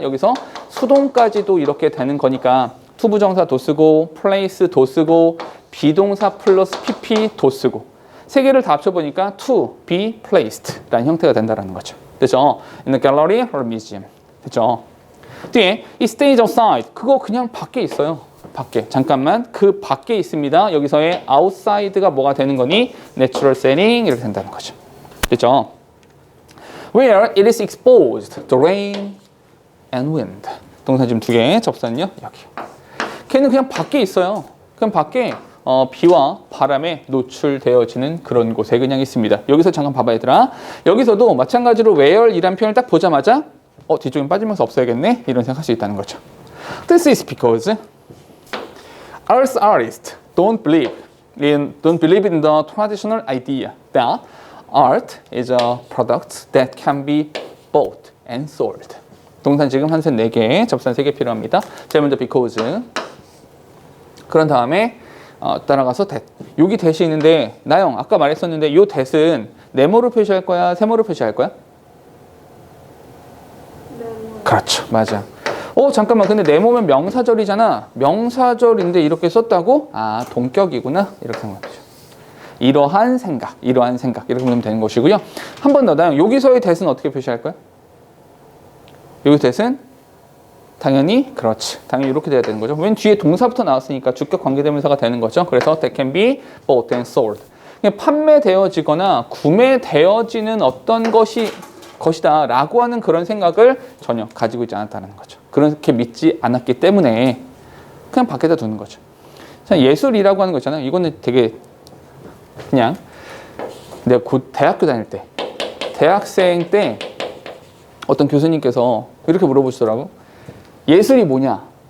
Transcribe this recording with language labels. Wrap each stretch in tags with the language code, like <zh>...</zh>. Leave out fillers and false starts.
<ko>여기서 수동까지도 이렇게 되는 거니까 투부정사도 쓰고 place도 쓰고 비동사 플러스 pp도 쓰고 세 개를 다 합쳐보니까 to be placed라는 형태가 된다는 거죠. 됐죠?</ko> <en>In a gallery or museum. 됐죠?</en> <ko>뒤에 이 stage outside 그거 그냥 밖에 있어요. 밖에 잠깐만 그 밖에 있습니다. 여기서의 outside가 뭐가 되는 거니? Natural setting 이렇게 된다는 거죠. 됐죠?</ko> <en>Where it is exposed to rain and wind.</en> <ko>동사 지금 2개 접선요 여기. 걔는 그냥 밖에 있어요. 그냥 밖에 비와 바람에 노출되어지는 그런 곳에 그냥 있습니다. 여기서 잠깐 봐봐 얘들아. 여기서도 마찬가지로 where이란 표현을 딱 보자마자 뒤쪽에 빠지면서 없어야겠네 이런 생각할 수 있다는 거죠.</ko> <en>This is because Earth artists don't believe in the traditional idea that art is a product that can be bought and sold.</en> <ko>동사 지금 한 셋 4개, 접선 3개 필요합니다. 제일 먼저 because. 그런 다음에 따라가서 that. 여기 that이 있는데 나영 아까 말했었는데 이 that은 네모로 표시할 거야, 세모로 표시할 거야? 네모. 그렇죠, 맞아. 잠깐만 근데 네모면 명사절이잖아. 명사절인데 이렇게 썼다고? 동격이구나 이렇게 생각하죠. 이러한 생각 이렇게 보면 되는 것이고요. 한 번 더 나영 여기서의 that은 어떻게 표시할 거야? 여기 that은 당연히 그렇지. 당연히 이렇게 돼야 되는 거죠. 왜냐면 뒤에 동사부터 나왔으니까 주격 관계대명사가 되는 거죠. 그래서</ko> <en>that can be bought and sold.</en> <ko>판매되어지거나 구매되어지는 어떤 것이다 라고 하는 그런 생각을 전혀 가지고 있지 않았다는 거죠. 그렇게 믿지 않았기 때문에 그냥 밖에다 두는 거죠. 예술이라고 하는 거 있잖아요. 이거는 되게 그냥 내가 곧 대학교 다닐 때 대학생 때 어떤 교수님께서 이렇게 물어보시더라고. 예술이 뭐냐?</ko>